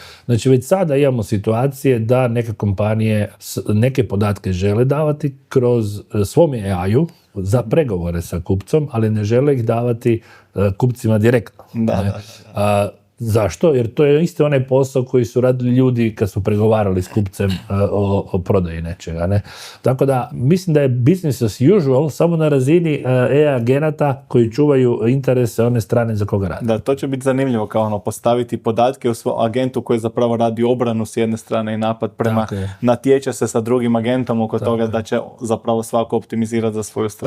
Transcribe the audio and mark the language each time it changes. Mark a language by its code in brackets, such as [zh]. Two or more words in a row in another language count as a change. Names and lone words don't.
[hr] Znači već sada imamo situacije da neke kompanije neke podatke žele davati kroz svom AI-u za pregovore sa kupcom, ali ne žele ih davati kupcima direktno. Zašto? Jer to je isto onaj posao koji su radili ljudi kad su pregovarali s kupcem o prodaji nečega. Ne? Tako da, mislim da je [en] business as usual [hr] samo na razini AI agenata koji čuvaju interese one strane za koga radi. Da, to će biti zanimljivo kao postaviti podatke u svom agentu koji zapravo radi obranu s jedne strane i napad prema, natječe se sa drugim agentom oko toga da će zapravo svako optimizirati za svoju stranu.